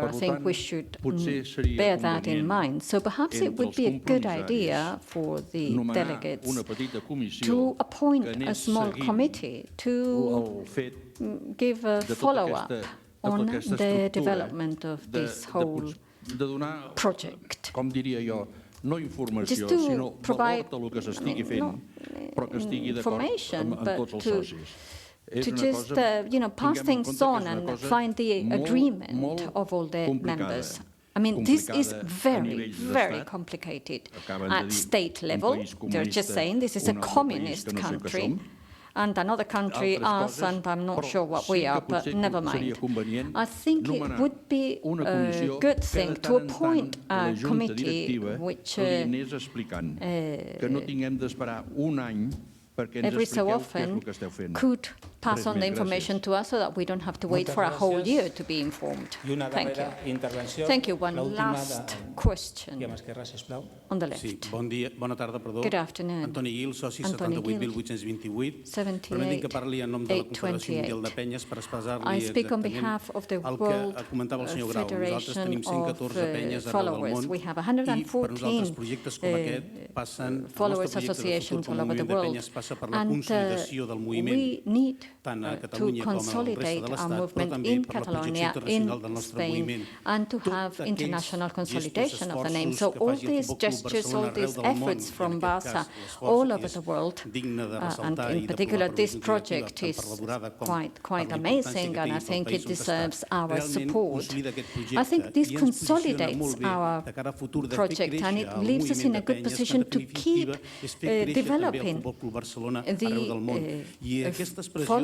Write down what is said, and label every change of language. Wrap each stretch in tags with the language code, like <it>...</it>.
<en>I think we should bear that in mind. So perhaps it would be a good idea for the delegates to appoint a small committee to give a follow-up on the development of this whole project.</en> <ca>No informació, sinó valor del que s'estigui fent, però que estigui d'acord amb tots els socis.</ca> <en>To just, pass things on and find the agreement of all the members. I mean, this is very, very complicated at state level. They're just saying this is a communist country. And another country, us, and I'm not sure what we are, but never mind. I think it would be a good thing to appoint a committee which every so often could pass on the information to us so that we don't have to wait for a whole year to be informed. Thank you. Thank you. One last question on the left.</en> <ca>Bona tarda, perdó.</ca> <en>Good afternoon.</en> <ca>Antoni Guil, soci 78.828. Permeti'm que parli en nom de la Confederació Mundial de Penyes per expressar-li exactament el que comentava el senyor Grau. Nosaltres tenim 114 penyes arreu del món i per nosaltres projectes com aquest passen, el nostre projecte de futur com a moviment de penyes passa per la consolidació del moviment tant a Catalunya com a la resta de l'Estat, però també per la projecció internacional del nostre moviment.</ca> <en>And to have international consolidation of the name. So all these gestures, all these efforts from Barça all over the world, and in particular this project is quite amazing, and I think it deserves our support. I think this consolidates our project, and it leaves us in a good position to keep developing the</en>